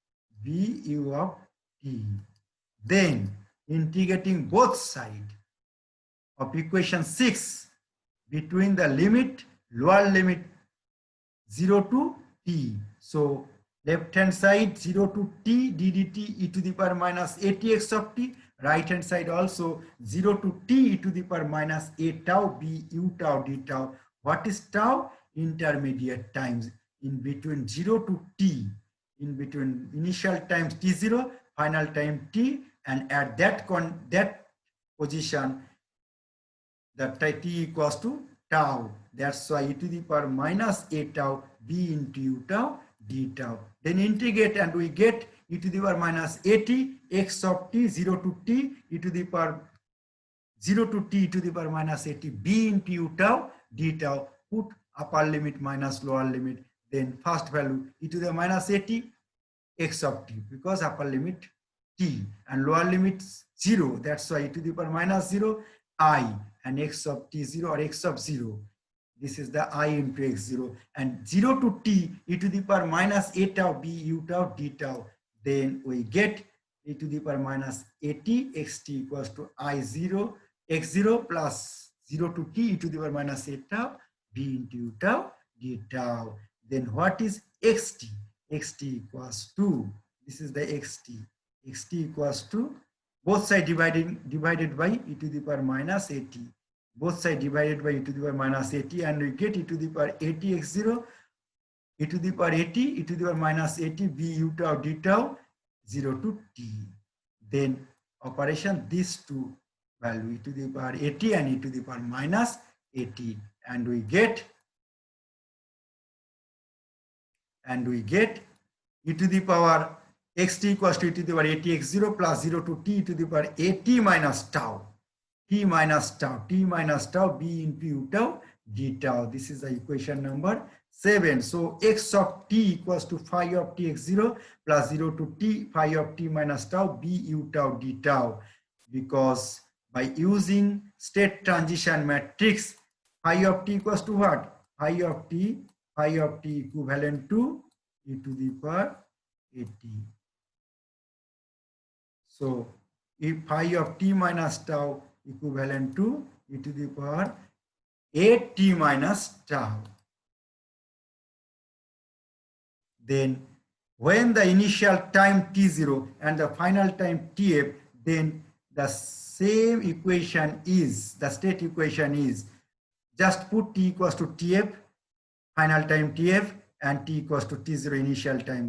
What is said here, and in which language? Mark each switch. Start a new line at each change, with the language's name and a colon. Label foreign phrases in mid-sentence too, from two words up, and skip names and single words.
English: Then integrating both sides of equation 6 between the limit, lower limit 0 to t. So left hand side 0 to t ddt e to the power minus atx of t, right hand side also 0 to t e to the power minus a tau b u tau d tau. What is tau? Intermediate times in between 0 to t, in between initial times t0, final time t, and at that position that t equals to tau. That's why e to the power minus a tau b into u tau d tau. Then integrate and we get e to the power minus at x of t 0 to t e to the power 0 to t e to the power minus at b into u tau d tau. Put upper limit minus lower limit. Then first value e to the minus at x of t, because upper limit t and lower limit 0. That's why e to the power minus 0 I, and x of t 0 or x of 0. This is the I into x0, and 0 to t e to the power minus a tau b u tau d tau. Then we get e to the power minus at xt equals to I0 x0 plus 0 to t e to the power minus a tau b into u tau d tau. Then what is xt? Xt equals to, this is the xt. Xt equals to both side divided by e to the power minus at. Both side divided by e to the power minus at, and we get e to the power at x0, e to the power at, e to the power minus at b u tau d tau 0 to t. Then operation these two value, e to the power at and e to the power minus at, and we get e to the power xt equals to e to the power at x0 plus 0 to t e to the power at minus tau, t minus tau b into u tau d tau. This is the equation number 7. So x of t equals to phi of t x0 plus 0 to t phi of t minus tau b u tau d tau. Because by using state transition matrix, phi of t equals to what? Phi of t equivalent to e to the power at. So if phi of t minus tau equivalent to e to the power at minus tau, then when the initial time t0 and the final time tf, then the same equation is, the state equation is, just put t equals to tf, final time tf, and t equals to t0 initial time.